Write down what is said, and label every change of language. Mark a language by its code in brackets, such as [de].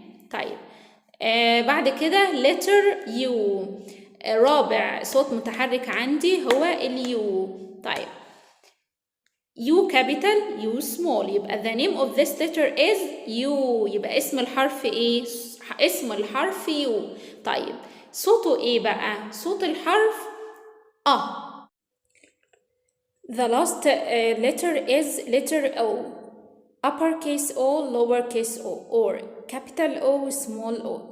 [ar] طيب بعد كده letter U. رابع صوت متحرك عندي هو اليو. [en] طيب U capital U small يبقى the name of this letter is U. [ar] يبقى اسم الحرف اسم الحرف U. طيب صوته بقى؟ صوت الحرف [en] The last letter is letter O. uppercase O, lowercase O, or capital O, small o.